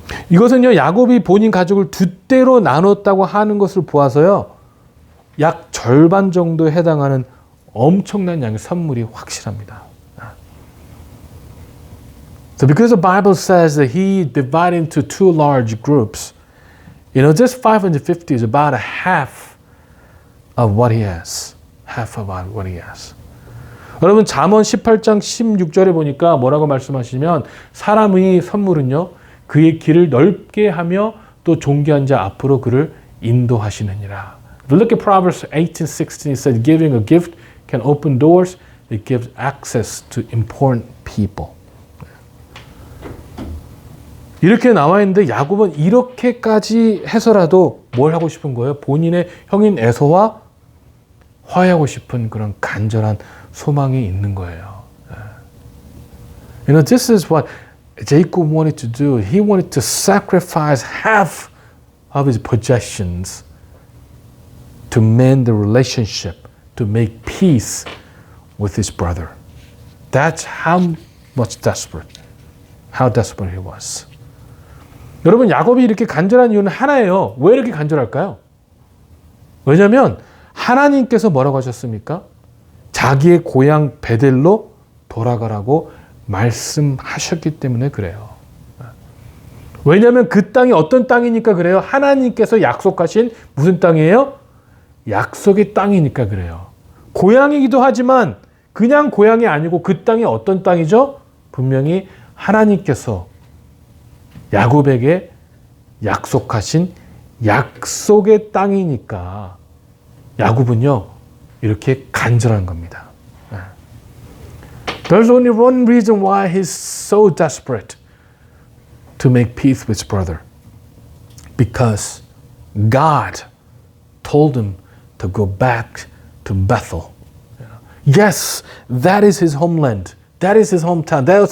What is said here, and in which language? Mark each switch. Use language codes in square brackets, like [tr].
[ko] 이것은요, 야곱이 본인 가족을 두 대로 나눴다고 하는 것을 보아서요, 약 절반 정도에 해당하는 엄청난 양의 선물이 확실합니다. [en] So because the Bible says that he divided into two large groups, you know, this 550 is about a half of what he has. Half of what he has. [ko] 여러분, 잠언 18장 16절에 보니까 뭐라고 말씀하시면 사람의 선물은요, 그의 길을 넓게 하며 또 존귀한 자 앞으로 그를 인도하시느니라. [en] If you look at Proverbs 18:16, it says giving a gift can open doors. It gives access to important people. [ko] 이렇게 나와 있는데 야곱은 이렇게까지 해서라도 뭘 하고 싶은 거예요? 본인의 형인 에서와 화해하고 싶은 그런 간절한 소망이 있는 거예요. [en] You know, this is what Jacob wanted to do. He wanted to sacrifice half of his possessions to mend the relationship, to make peace with his brother. That's how much how desperate he was. [ko] 여러분, 야곱이 이렇게 간절한 이유는 하나예요. 왜 이렇게 간절할까요? 왜냐하면 하나님께서 뭐라고 하셨습니까? 자기의 고향 베델로 돌아가라고 말씀하셨기 때문에 그래요. 왜냐하면 그 땅이 어떤 땅이니까 그래요? 하나님께서 약속하신 무슨 땅이에요? 약속의 땅이니까 그래요. 고향이기도 하지만 그냥 고향이 아니고 그 땅이 어떤 땅이죠? 분명히 하나님께서 야곱에게 약속하신 약속의 땅이니까 야곱은요, 이렇게 간절한 겁니다. [en] There's only one reason why he's so desperate to make peace with his brother. Because God told him to go back to Bethel. Yes, that is his homeland. That is his hometown.